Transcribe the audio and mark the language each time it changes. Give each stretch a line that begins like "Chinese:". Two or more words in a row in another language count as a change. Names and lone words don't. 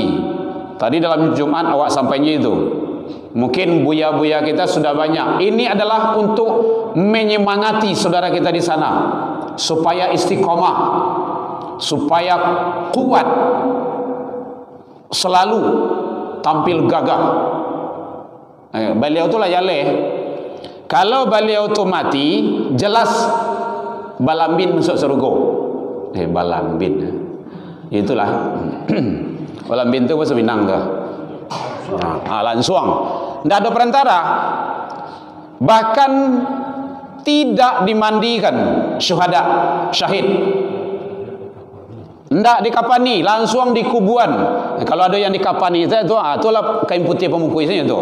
Indonesian: Tadi dalam Jumat awak sampainya itu. Mungkin buya-buya kita sudah banyak. Ini adalah untuk menyemangati saudara kita di sana supaya istiqomah, supaya kuat, selalu tampil gagah.
Minangkabau: Beliau tu lah yaleh. Kalau beliau tu mati, jelas balambin masuk surga. Balambin. Itulah. Balambin tu bahasa Minang tu. Lansuang.
Indonesian: Tidak ada perantara. Bahkan tidak dimandikan syuhada, syahid. Tidak dikapani, langsung di kuburan. Kalau ada yang dikapani itu itulah kain putih pemukul itu.